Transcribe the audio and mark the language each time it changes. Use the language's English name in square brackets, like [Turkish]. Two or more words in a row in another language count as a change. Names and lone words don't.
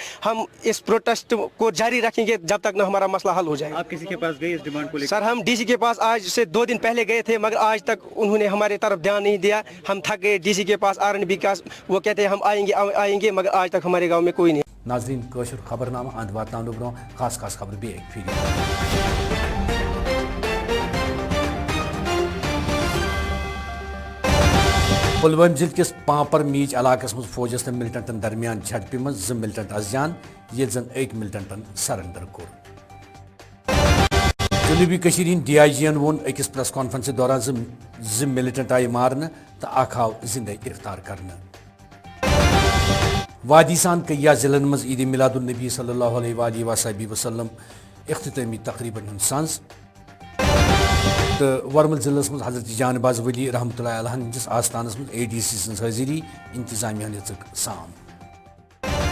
[Hindi] हम इस प्रोटेस्ट को जारी रखेंगे जब तक न हमारा मसला हल हो जाए। आप किसी के पास गए इस डिमांड को लेकर? सर हम DC के पास आज से 2 दिन पहले गए थे, मगर आज तक उन्होंने हमारे तरफ ध्यान नहीं दिया। हम थक गए। DC के पास RNB का वो कहते हैं हम आएंगे, मगर आज तक हमारे गाँव में कोई नहीं। [Kashmiri] नाज़रीन कशर खबरनामा अंद वातनानो ब्रो खास खबर भी एक फिर पुलवामा जिले किस पापर मीच इलाकस मज फौजस तो मिलिटेंटन दरमियान झड़पि मज 2 मिलिटेंट अजान ये जन 1 मिलिटेंटन सरेंडर कोर। जनूबी कशीर DIG वोन अकिस [English] press conference [Kashmiri] दौरान 2 मिलिटेंट आय मारने तो अख आव जिंदे गिरफ्तार करने। वादी सान कया जिलन मज ईद मिलादुन नबी [Arabic] صلى الله عليه وسلم [Kashmiri] इख्तितामी तकरीबन संस तो वरमल जिलस मज हजरत जानबाज वली [Arabic] رحمة الله عليه [Kashmiri] हंदिस आस्थानस मज ADC सन्ज हाजिरी इंतजामिया ने साम।